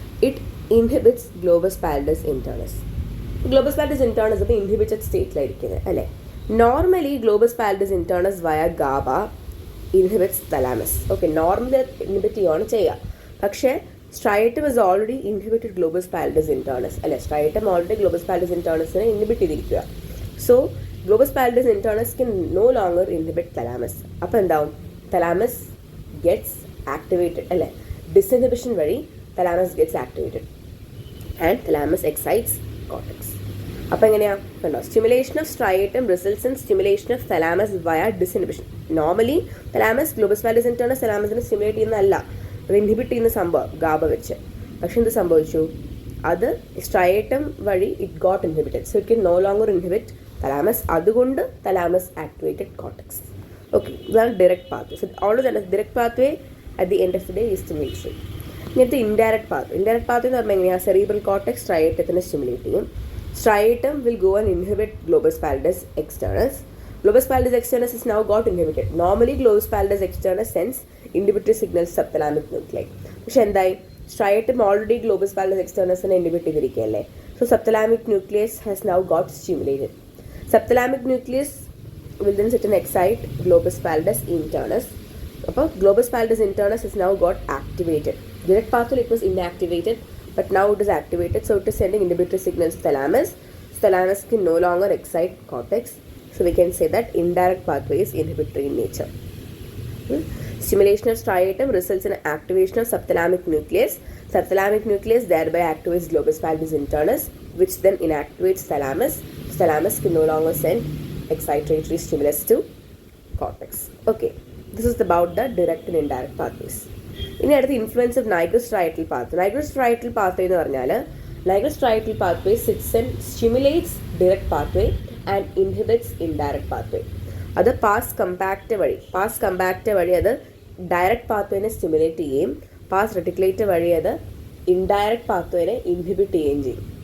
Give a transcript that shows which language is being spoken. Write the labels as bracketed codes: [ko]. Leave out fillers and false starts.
[en] It inhibits globus pallidus internus. globus pallidus internus [ml] അപ്പോൾ inhibited സ്റ്റേറ്റിലായിരിക്കുന്നത് അല്ലേ. [en] Normally globus pallidus internus via GABA inhibits thalamus. [ml] Okay, normally inhibit ചെയ്യുകയാണ് ചെയ്യുക. പക്ഷേ [en] striatum is already inhibited globus pallidus internus [ml] അല്ലേ. സ്ട്രയേറ്റം ഓൾറെഡി ഗ്ലോബസ് പാലിഡസ് ഇന്റേണസിനെ ഇൻഹിബിറ്റ് ചെയ്തിരിക്കുക. [en] So globus pallidus internus can no longer inhibit thalamus. [ml] അപ്പോൾ എന്താവും, [en] thalamus gets activated [ml] അല്ലേ. [en] Disinhibition വഴി thalamus gets activated and thalamus excites cortex. [ml] അപ്പോൾ എങ്ങനെയാണ് കണ്ടോ, [en] Stimulation of striatum results in stimulation of thalamus via disinhibition. [ml] നോർമലി തലാമസ് ഗ്ലോബസ് പാലിഡസ് ഇന്റേണസ് തലാമസിനെ സ്റ്റിമുലേറ്റ് ചെയ്യുന്നതല്ല, അത് ഇൻഹിബിറ്റ് ചെയ്യുന്ന സംഭവം ഗാബ വെച്ച്. പക്ഷെ എന്ത് സംഭവിച്ചു, അത് സ്ട്രയേറ്റം വഴി [en] It got inhibited. So it can no longer inhibit thalamus. അതുകൊണ്ട് thalamus activated cortex. Okay, ഇതാണ് direct pathway. So always direct pathway at the end of the day is stimulation. [ml] ഇങ്ങനത്തെ ഇൻഡയറക്റ്റ് പാത്വേ എന്ന് പറഞ്ഞാൽ എങ്ങനെയാണ്, സെറിബ്രൽ കോർട്ടെക്സ് സ്ട്രയേറ്റത്തിനെ സ്റ്റിമുലേറ്റ് ചെയ്യും. [en] Striatum will go and inhibit globus pallidus externus. Globus pallidus externus is now got inhibited. Normally globus pallidus externus sends inhibitory signals subthalamic nuclei. [ml] പക്ഷെ എന്തായി, striatum already globus pallidus externus നെ inhibit ചെയ്തിരിക്കുകയല്ലേ. [en] So subthalamic nucleus has now got stimulated. Subthalamic nucleus will then sit and excite globus pallidus internus. അപ്പോൾ globus pallidus internus has now got activated. Direct pathway it was inactivated, but now it is activated, so it is sending inhibitory signals to thalamus. Thalamus can no longer excite cortex, so we can say that indirect pathway is inhibitory in nature. Stimulation of striatum results in activation of subthalamic nucleus. Subthalamic nucleus thereby activates globus pallidus internus, which then inactivates thalamus. Thalamus can no longer send excitatory stimulus to cortex. Okay, this is about the direct and indirect pathways. [ml] ഇനി അടുത്ത [en] Influence of nigrostriatal pathway. Nigrostriatal pathway എന്ന് പറഞ്ഞാൽ nigrostriatal pathway sits and stimulates direct pathway and inhibits indirect pathway. [ml] അത് pass compact വഴി അത് direct പാത്വേനെ stimulate ചെയ്യുകയും pass റെറ്റിക്കുലേറ്റർ വഴി അത് ഇൻഡയറക്റ്റ് പാത്വേനെ ഇൻഹിബിറ്റ് ചെയ്യുകയും ചെയ്യും.